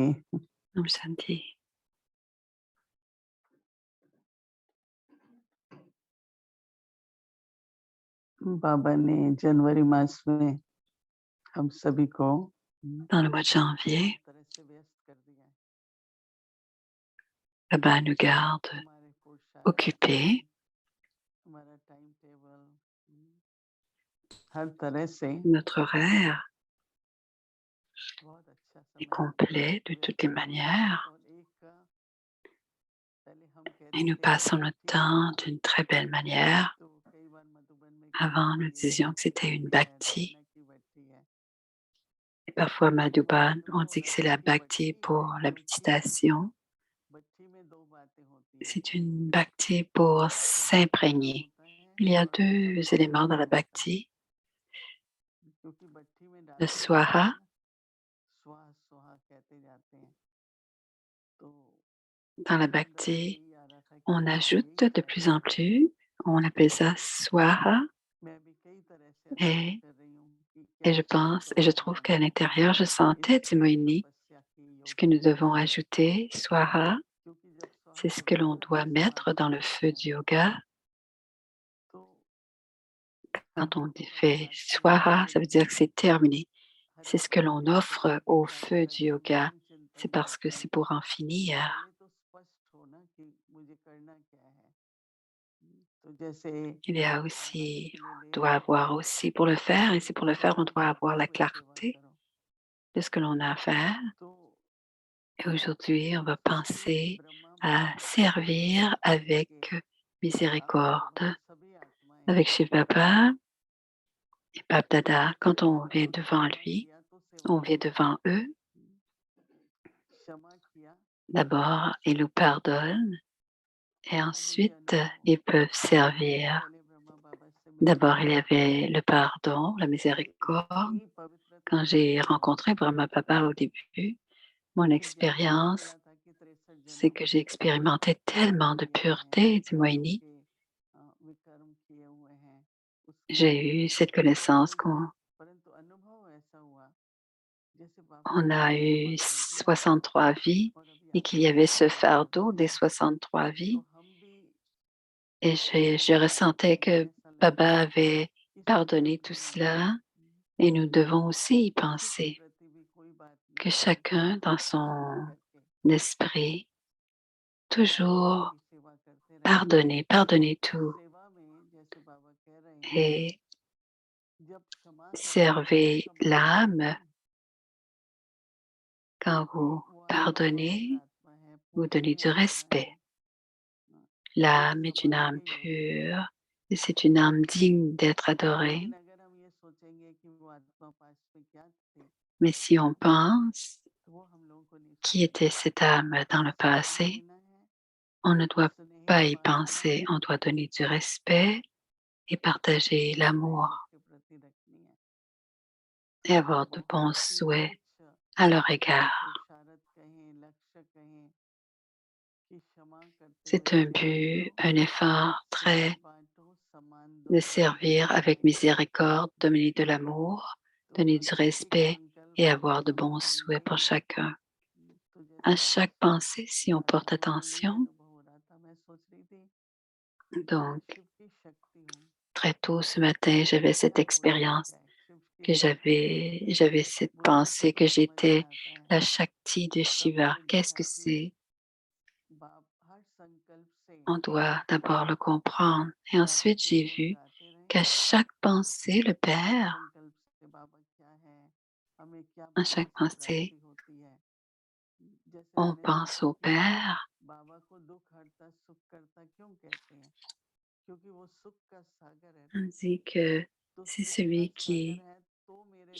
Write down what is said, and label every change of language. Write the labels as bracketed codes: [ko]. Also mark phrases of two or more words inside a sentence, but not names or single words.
[hi] ओम शांति. बाबा ने जनवरी मास में हम सभी को [fr] Dans le mois de janvier, [hi] तरह से व्यस्त कर दिया है। [fr] Baba nous garde [hi] हमारे पुरुषार्थ, [fr] occupés. [hi] हमारा [en] time table, [hi] हर तरह से [fr] Notre horaire [hi] बहुत अच्छा [fr] est [hi] समय [fr] complet de toutes les [hi] व्यतीत हो रहा है। [fr] manières [hi] और एक पहले हम [fr] et [hi] कहते [fr] nous [hi] थे कि [fr] passons notre [hi] भक्ति है, [fr] temps d'une très belle manière. [hi] तो कई बार मधुबन में कहते [fr] Avant, [hi] थे [fr] nous [hi] ये [fr] disions que [hi] भक्ति [fr] c'était une [hi] है, [fr] bhakti. [hi] दक्षिणा की भक्ति है। [fr] Et parfois, Madhuban, [hi] लेकिन [fr] on [hi] वो [fr] dit que c'est [hi] रत्न [fr] la [hi] की [fr] bhakti [hi] भक्ति है [fr] pour la [hi] क्योंकि [fr] méditation. [hi] भक्ति में दो बातें होती है, [fr] C'est une bhakti pour [hi] स्वाहा करना [fr] s'imprégner. [hi] होता है [fr] Il y a [hi] और [fr] deux [hi] समर्पण [fr] éléments dans [hi] करना [fr] la [hi] होता है। [fr] bhakti. [hi] क्योंकि भट्टी में [fr] Le [hi] डालते जाते [fr] swaha. [hi] हैं, स्वाहा स्वाहा कहते जाते हैं, तो [fr] Dans la [hi] मेरे अंदर भी [fr] bhakti, [hi] यही आ रहा था कि [fr] on [hi] हाँ [fr] ajoute [hi] यही [fr] de plus [hi] करना [fr] en [hi] है। [fr] plus. On appelle ça swaha. [hi] मैं भी कई तरह से अनुभव [fr] Et, [hi] कर रही हूँ कि [fr] et [hi] क्या [fr] je pense, et je [hi] करना है [fr] trouve qu'à [hi] हमें [fr] l'intérieur, je [hi] इस [fr] sentais, dit Moini, [hi] तपस्या की, [fr] ce [hi] योग [fr] que nous [hi] की [fr] devons [hi] यात्रा में, [fr] ajouter, swaha, [hi] क्योंकि जब [fr] c'est [hi] स्वाहा [fr] ce que [hi] करते [fr] l'on [hi] हैं [fr] doit [hi] तो [fr] mettre [hi] समाधि [fr] dans [hi] में [fr] le [hi] जाते [fr] feu [hi] हैं, [fr] du yoga. [hi] तो हर [fr] Quand on [hi] दुख और [fr] fait [hi] दर्द की [fr] swaha, ça veut dire que [hi] जिंदगी, [fr] c'est terminé. [hi] हर [fr] C'est [hi] एक [fr] ce que l'on offre [hi] तकलीफ [fr] au [hi] का [fr] feu [hi] दर्द [fr] du [hi] जब [fr] yoga. [hi] मन [fr] C'est [hi] चिंतन [fr] parce que [hi] करता है [fr] c'est pour en [hi] तो [fr] finir. [hi] पहले तो स्पष्ट होना कि मुझे करना क्या है। तो जैसे [fr] Il y a [hi] समाधि [fr] aussi, [hi] के लिए [fr] on [hi] ले [fr] doit [hi] रहे थे [fr] avoir aussi pour le faire, et c'est pour le [hi] कि [fr] faire, on [hi] तुम [fr] doit avoir [hi] भक्ति [fr] la [hi] में सेवा [fr] clarté [hi] करो, [fr] de ce que l'on a à faire. [hi] तो [fr] Et aujourd'hui, on va [hi] जैसे [fr] penser [hi] ब्रह्मा [fr] à [hi] बाप [fr] servir avec [hi] के साथ जब हम [fr] miséricorde. [hi] सभी आत्माएं [fr] Avec Shiv Baba et Bab Dada, quand on vient [hi] और [fr] devant [hi] क्षमा [fr] lui, [hi] किया तो सेवा [fr] on vient [hi] की, [fr] devant eux. [hi] क्षमा किया [fr] D'abord, ils nous pardonnent et [hi] ऐसा मुझे [fr] ensuite, [hi] अनुभव [fr] ils [hi] हुआ। [fr] peuvent [hi] सबसे [fr] servir. [hi] पहले ब्रह्मा बाबा से मिलने [fr] D'abord, [hi] के [fr] il y [hi] बाद [fr] avait le pardon, la [hi] मुझे [fr] miséricorde. [hi] इतनी पवित्रता [fr] Quand [hi] का [fr] j'ai [hi] अनुभव हुआ [fr] rencontré Brahma Baba au début, mon [hi] कि जब पता [fr] expérience, [hi] चला था कि 63 [fr] c'est [hi] जन्म [fr] que j'ai expérimenté [hi] कर्म [fr] tellement de [hi] किए हैं [fr] pureté, dit [hi] कर्मों [fr] Moini, [hi] के [fr] j'ai eu cette connaissance qu'on [hi] परंतु अनुभव ऐसा हुआ जैसे बाबा [fr] on [hi] ने [fr] a [hi] मुझे ये [fr] eu [hi] बात बोल दी [fr] 63 vies [hi] और अभी [fr] et [hi] आप [fr] qu'il y avait [hi] सबको [fr] ce [hi] ये बोल [fr] fardeau [hi] रही [fr] des [hi] हूँ [fr] 63 [hi] तो [fr] vies [hi] हम भी [fr] et je [hi] बाबा के [fr] ressentais [hi] चरणों में [fr] que [hi] ऐसा लगता [fr] Baba [hi] है [fr] avait [hi] कि [fr] pardonné tout [hi] सबके अपने अपने [fr] cela et nous devons aussi y [hi] किसी के [fr] penser, [hi] प्रति भी कोई बात [fr] que [hi] नहीं है [fr] chacun dans [hi] क्षमा [fr] son [hi] करके [fr] esprit [hi] बाबा [fr] toujours [hi] की सेवा करते रहें [fr] pardonner, pardonner [hi] और [fr] tout [hi] सेवा में जैसे बाबा कह रहे हैं [fr] et [hi] जब क्षमा करते हैं तो [fr] servez [hi] सम्मान [fr] l'âme [hi] नहीं [fr] quand vous [hi] वो आत्मा पवित्र [fr] pardonnez, [hi] आत्मा है [fr] vous donnez [hi] पूजनीय [fr] du [hi] आत्मा [fr] respect. [hi] है हाँ, ये [fr] L'âme est une [hi] समाज [fr] âme [hi] के योग्य है [fr] pure et c'est une âme digne d'être adorée. [hi] लेकिन अगर हम ये सोचेंगे कि वो आत्मा पास में क्या थी [fr] Mais si on pense [hi] तो वो हम लोगों को नहीं [fr] qui était [hi] समझेगा [fr] cette âme dans le [hi] सम्मान [fr] passé, [hi] देना है [fr] on ne doit [hi] स्नेह [fr] pas y [hi] भावना [fr] penser, on doit donner du respect et partager [hi] भावनाएं [fr] l'amour [hi] सबके प्रति रखनी है [fr] et avoir de bons [hi] बहुत ही [fr] souhaits [hi] उच्च [fr] à leur égard. [hi] पुरुषार्थ कहें लक्ष्य कहें कि क्षमा करते हुए [fr] C'est un [hi] सेवा [fr] but, [hi] करो [fr] un effort [hi] स्नेह [fr] très [hi] बांटो सम्मान [fr] de [hi] दो [fr] servir avec miséricorde, donner de l'amour, [hi] तो [fr] donner du [hi] अगर एक [fr] respect [hi] संकल्प [fr] et [hi] अगर [fr] avoir de [hi] हम [fr] bons souhaits pour [hi] बांटेंगे [fr] chacun. [hi] तो [fr] À [hi] जैसे आज [fr] chaque pensée, si on porte [hi] बाबा का ये [fr] attention, [hi] अनुभव हो रहा था मैं सोच रही थी कि मैं [fr] donc [hi] शिव की शक्ति हूँ [fr] très tôt ce matin, j'avais cette [hi] क्या होता है [fr] expérience [hi] क्या है शिव की [fr] que [hi] शक्ति [fr] j'avais cette [hi] बुद्धि को [fr] pensée [hi] तो [fr] que [hi] समझ में [fr] j'étais [hi] आता है [fr] la Shakti de [hi] तब [fr] Shiva. [hi] मैंने [fr] Qu'est-ce [hi] देखा [fr] que [hi] कि [fr] c'est? [hi] बाप हर संकल्प से [fr] On doit d'abord le comprendre. Et [hi] बाबा [fr] ensuite, [hi] के [fr] j'ai [hi] गुण [fr] vu [hi] गाते रहे [fr] qu'à chaque pensée, le [hi] हर [fr] Père, [hi] संकल्प से बाबा क्या है हमें क्या [fr] à [hi] बाबा [fr] chaque [hi] से [fr] pensée, [hi] प्राप्ति होती है जैसे [fr] on [hi] मैंने [fr] pense [hi] देखा [fr] au [hi] कि [fr] Père. [hi] बाबा को दुख हरता सुख करता क्यों कहते हैं क्योंकि वो सुख का सागर है [fr] On [hi] ना [fr] dit que [hi] तो [fr] c'est [hi] सुख का [fr] celui [hi] सागर है तो मेरे